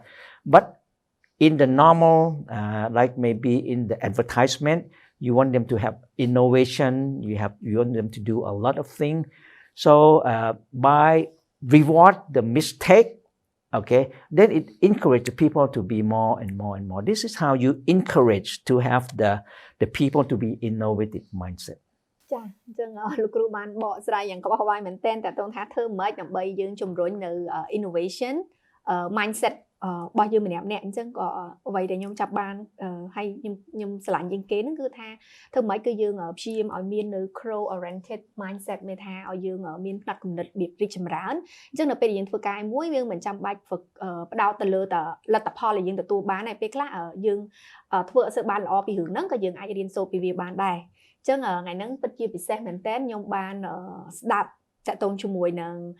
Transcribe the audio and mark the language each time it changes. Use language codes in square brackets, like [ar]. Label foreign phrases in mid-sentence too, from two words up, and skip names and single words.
[en] But in the normal, like maybe in the advertisement, you want them to have innovation. You want them to do a lot of things. So by reward the mistake, okay, then it encourages people to be more and more and more. This is how you encourage to have the people to be innovative mindset. [km] ចាអញ្ចឹងលោកគ្រូបានបកស្រាយយ៉ាងក្បោះក្បាយមែនទែនតើតើថាធ្វើម៉េចដើម្បីយើងជំរុញនៅ [en] innovation mindset [km] របស់យើងម្នាក់ៗអញ្ចឹងក៏អ្វីដែលខ្ញុំ ចាប់បានហើយខ្ញុំឆ្លាញ់ជាងគេហ្នឹងគឺថាធ្វើម៉េចគឺយើងព្យាយាមឲ្យមាននៅ [en] grow oriented mindset [km] មានថាឲ្យយើងមានផ្នែកគំនិតរបៀបរីកចម្រើនអញ្ចឹងនៅពេលដែលយើងធ្វើការមួយយើងមិនចាំបាច់ផ្ដោតទៅលើតែលទ្ធផលដែលយើងទទួលបានតែពេលខ្លះយើងធ្វើអត់សូវបានល្អពីរឿងហ្នឹងក៏យើងអាចរៀនសូត្រពីវាបានដែរអញ្ចឹងថ្ងៃហ្នឹងពិតជាពិសេសមែនតើខ្ញុំបានស្ដាប់តាក់ទងជាមួយនឹង